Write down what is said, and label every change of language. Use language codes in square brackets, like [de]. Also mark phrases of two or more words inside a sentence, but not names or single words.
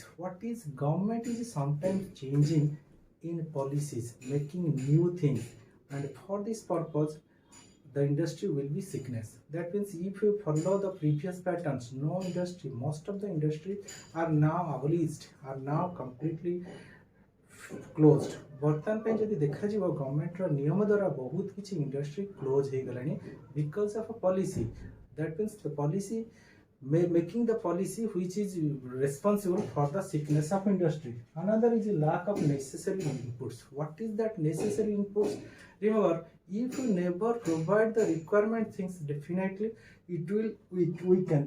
[en] What is government is sometimes changing in policies, making new things, and for this purpose the industry will be sickness. That means if you follow the previous patterns, no industry, most of the industry are now abolished, are now completely closed. [or] ବର୍ତ୍ତମାନ ପାଇଁ ଯଦି ଦେଖାଯିବ ଗଭର୍ଣ୍ଣମେଣ୍ଟର ନିୟମ ଦ୍ୱାରା ବହୁତ କିଛି [en] industry close [or] ହେଇଗଲାଣି [en] because of a policy. That means the policy making the policy which is responsible for the sickness of industry. Another is a lack of necessary inputs. What is that necessary inputs? Remember, if you never provide the requirement things, definitely it will weaken.